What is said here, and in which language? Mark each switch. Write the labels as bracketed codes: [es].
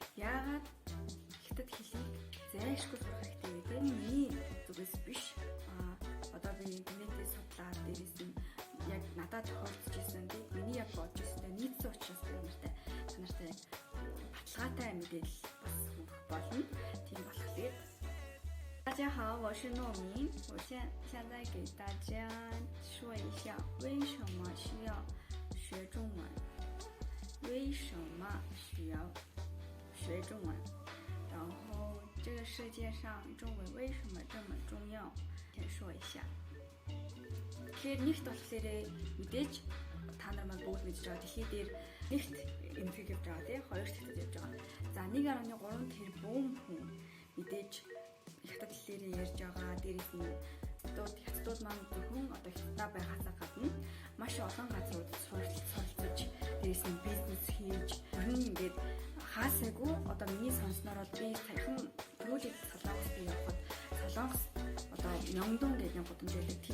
[mn] Яагаад хятад хэлийг зайлшгүй сурах хэрэгтэй вэ? Тэр миний зүгээс биш. Одоо би интернетээс судлаад дээрээс нь яг надад тохиолдож ирсэн тийм миний яг бодож ирсэнтэй нийцсэн учраас та нартай баталгаатай мэдээлэл бас өгөх болно. Тийм болохоор [zh] 大家好，我是糯米。我现在给大家说一下为什么需要学中文。为什么需要学中文？然后这个世界上中文为什么这么重要？先说一下。 [mn] Тэгэхээр нэгт болохоор мэдээж та нар маань бүгд мэдж байгаа дэлхий дээр нэгт эмгэг явж байгаа тийм хоёр хятад явж байгаа. За 1.3 тэрбум хүн мэдээж хятад хэлээр ярьж байгаа. Дээрээс нь хятадууд маань зөвхөн одоо хятадаа байгаасаа гадна маш олон газрууд суралцаж дээрээс нь бизнес хийж ер нь ингээд хаасайгүй одоо миний сонсноор бол би саяхан төрүүлээд Солонгост явхад Солонгос одоо Мёнгдон гэдэг нэг гудамж байдаг.